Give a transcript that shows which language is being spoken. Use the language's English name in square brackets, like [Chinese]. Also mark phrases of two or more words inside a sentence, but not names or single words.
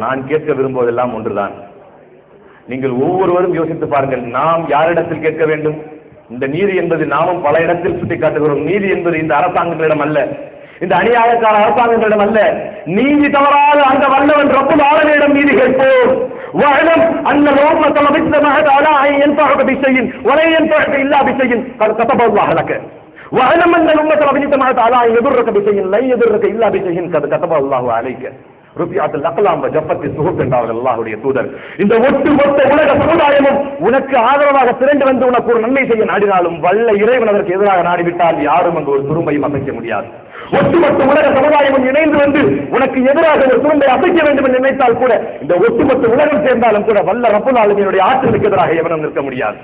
[Tamil] நான் கேட்க விரும்புவதெல்லாம் ஒன்றுதான். நீங்கள் ஒவ்வொருவரும் யோசித்து பாருங்கள், நாம் யாரிடத்தில் கேட்க வேண்டும்? இந்த நீதி என்பது நாமும் பல இடத்தில் சுட்டிக்காட்டுகிறோம். நீதி என்பது இந்த அரசாங்கங்களிடம் அல்ல, இந்த அநியாயக்கார அரசாங்கங்களிடம் அல்ல. நீதி தவறாத அந்த வல்லவன் [Arabic] رب العالمين [Tamil] நீதி கேட்போம். [Arabic] وَاعْلَمْ أَنَّ الْأُمَّةَ لَوْ اجْتَمَعَتْ عَلَىٰ أَن يَنفَعُوكَ بِشَيْءٍ وَلَن يَنفَعُوكَ إِلَّا بِشَيْءٍ قَدْ كَتَبَهُ اللَّهُ لَكَ وَاعْلَمْ أَنَّ الْأُمَّةَ لَوْ اجْتَمَعَتْ عَلَىٰ أَن يَضُرَّكَ بِشَيْءٍ لَن يَضُرَّكَ إِلَّا بِشَيْءٍ قَدْ كَتَبَهُ اللَّهُ عَلَيْكَ رفعت الأقلام وجفت الصحف [Tamil] என்றார்கள் அல்லாஹ்வுடைய தூதர். இந்த ஒட்டுமொத்த உலக சமுதாயமும் உனக்கு ஆதரவாக திரண்டு வந்து உனக்கு ஒரு நன்மை செய்ய நாடினாலும் வல்ல இறைவன் அதற்கு எதிராக நாடிவிட்டால் யாரும் அங்கு ஒரு துரும்பையும் அசைக்க முடியாது. ஒட்டுமொத்த உலக சமுதாயமும் இணைந்து வந்து உனக்கு எதிராக ஒரு துரும்பை அசைக்க வேண்டும் என்று நினைத்தால் கூட, இந்த ஒட்டுமொத்த உலகம் சேர்ந்தாலும் கூட வல்ல [Arabic] رب العالمين [Tamil] ஆற்றலுக்கு எதிராக எவனும் நிற்க முடியாது.